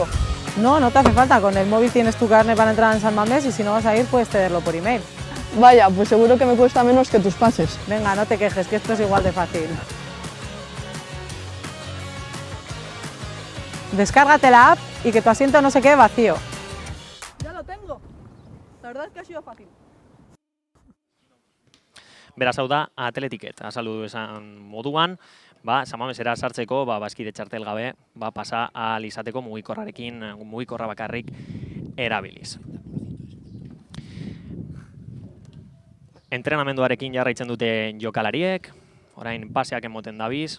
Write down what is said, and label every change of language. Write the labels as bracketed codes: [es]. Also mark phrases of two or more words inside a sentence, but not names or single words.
[es] No, no te hace falta, con el móvil tienes tu carnet para entrar en San Mamés y si no vas a ir puedes pedirlo por email. Vaya, pues seguro que me cuesta menos que tus pases. Venga, no te quejes, que esto es igual de fácil. Descárgate la app y que tu asiento no se quede vacío. Ya lo tengo. La verdad es que ha sido fácil. [eu] Beraz, hau da Atletiket, azaldu esan moduan, San Mamesera sartzeko, bazkide txartel gabe, pasa ahal izateko mugikorra bakarrik erabiliz. Entrenamenduarekin jarraitzen dute jokalariek, orain paseak emoten dabiz.